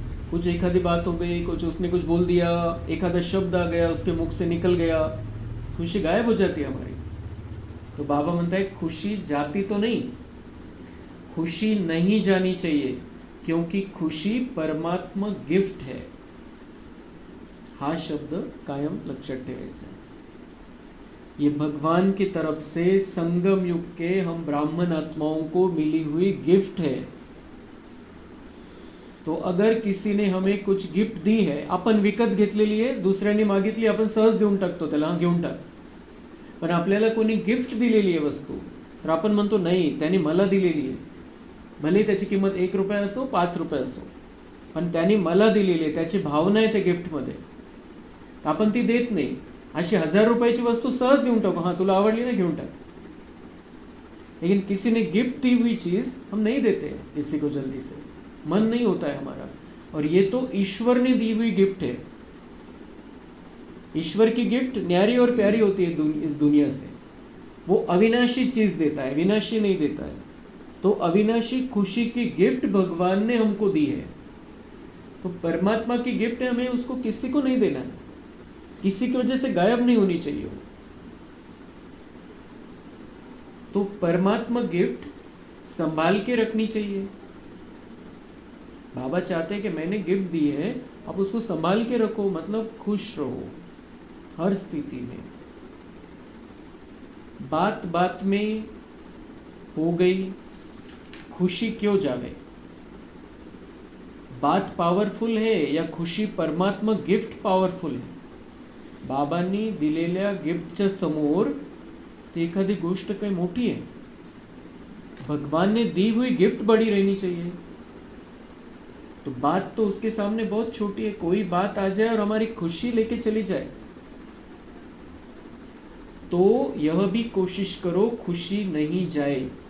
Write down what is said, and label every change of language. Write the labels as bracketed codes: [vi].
[hi] कुछ एखादी बात हो गई, कुछ उसने कुछ बोल दिया, एखादा शब्द आ गया, उसके मुख से निकल गया, खुशी गायब हो जाती है हमारी। तो बाबा म्हणता है खुशी जाती तो नहीं, खुशी नहीं जानी चाहिए, क्योंकि खुशी परमात्मा गिफ्ट है। [mr] हा शब्द कायम लक्षात ठेवायचा। [hi] ये भगवान की तरफ से संगम युग के हम ब्राह्मण आत्माओं को मिली हुई गिफ्ट है। तो अगर किसी ने हमें कुछ गिफ्ट दी है, [mr] आपण विकत घेतलेली आहे, दुसऱ्याने मागितली, आपण सहज देऊन टाकतो त्याला, हा घेऊन टाक। पण आपल्याला कोणी गिफ्ट दिलेली आहे वस्तू, तर आपण म्हणतो नाही त्याने मला दिलेली आहे, भले त्याची किंमत 1 रुपया असो 5 रुपये असो, पण त्याने मला दिलेली आहे, त्याची भावना आहे त्या गिफ्टमध्ये, आपण ती देत नाही। अशी 1000 रुपयाची वस्तू सहज देऊन टाकू, हाँ तुला आवडली ना घेऊन टाक। [hi] लेकिन किसी ने गिफ्ट दी हुई चीज़ हम नहीं देते किसी को जल्दी से, मन नहीं होता है हमारा। और ये तो ईश्वर ने दी हुई गिफ्ट है। ईश्वर की गिफ्ट न्यारी और प्यारी होती है इस दुनिया से। वो अविनाशी चीज़ देता है, विनाशी नहीं देता है। तो अविनाशी खुशी की गिफ्ट भगवान ने हमको दी है। तो परमात्मा की गिफ्ट है, हमें उसको किसी को नहीं देना है, किसी की वजह से गायब नहीं होनी चाहिए। तो परमात्मा गिफ्ट संभाल के रखनी चाहिए। बाबा चाहते हैं कि मैंने गिफ्ट दी है, आप उसको संभाल के रखो, मतलब खुश रहो हर स्थिति में। बात बात में हो गई, खुशी क्यों जावे? बात पावरफुल है या खुशी परमात्मा गिफ्ट पावरफुल है? [mr] बाबांनी दिलेल्या गिफ्टच्या समोर ती एखादी गोष्ट काही मोठी आहे? [hi] भगवान ने दी हुई गिफ्ट बड़ी रहनी चाहिए। तो बात तो उसके सामने बहुत छोटी है, कोई बात आ जाए और हमारी खुशी लेके चली जाए, तो यह भी कोशिश करो खुशी नहीं जाए।